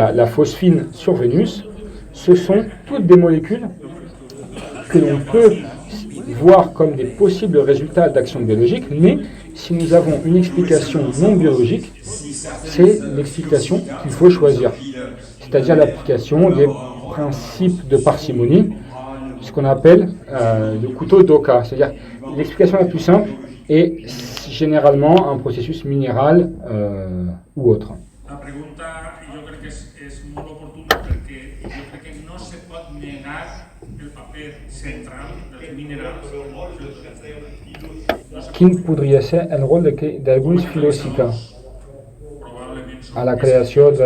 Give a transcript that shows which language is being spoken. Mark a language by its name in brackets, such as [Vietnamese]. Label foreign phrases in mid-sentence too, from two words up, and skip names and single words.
[French] la phosphine sur Vénus, ce sont toutes des molécules que l'on peut voir comme des possibles résultats d'action biologique, mais si nous avons une explication non biologique, c'est l'explication qu'il faut choisir, c'est-à-dire l'application des principes de parcimonie, ce qu'on appelle le couteau d'Oka, c'est-à-dire l'explication la plus simple est généralement un processus minéral ou autre. [Catalan] La pregunta jo crec que és molt oportuna perquè jo crec que no se pot negar el paper central dels minerals. Quin podria ser el rol d'alguns filòsofs a la creació de...